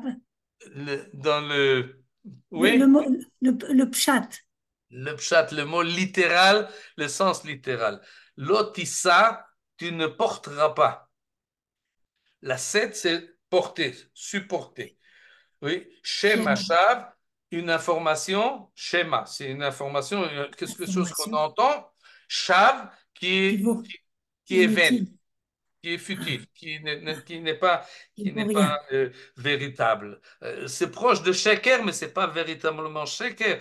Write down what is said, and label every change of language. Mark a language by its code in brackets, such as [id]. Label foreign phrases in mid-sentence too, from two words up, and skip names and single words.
[fr] dans le, Le, oui. le, mot- le pshat. Le pshat, le mot littéral, le sens littéral. L'otissa, tu ne porteras pas. La 7, c'est porter, supporter. Oui. Shema Shema. shav, une information. Shema, c'est une information, quelque chose qu'on Information entend. Shav, qui vaut qui est vaine, inutile, qui est futile, qui qui vaut n'est rien. pas véritable. C'est proche de sheker, mais c'est pas véritablement sheker.